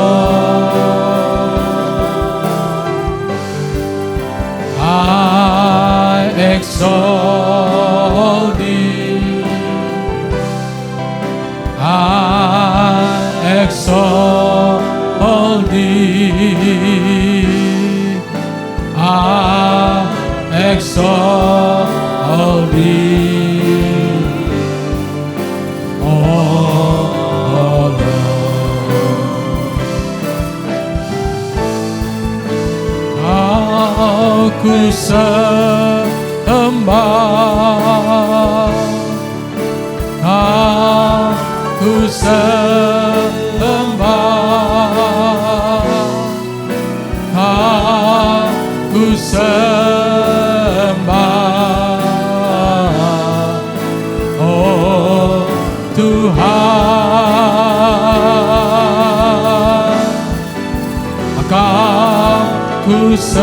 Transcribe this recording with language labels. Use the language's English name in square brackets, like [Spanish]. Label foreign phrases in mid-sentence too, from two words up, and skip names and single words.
[English] Lord, I exalt thee, I exalt thee, I exalt thee, oh Lord. [Indonesian] Aku sembah, aku sembah, aku sembah, oh Tuhan, aku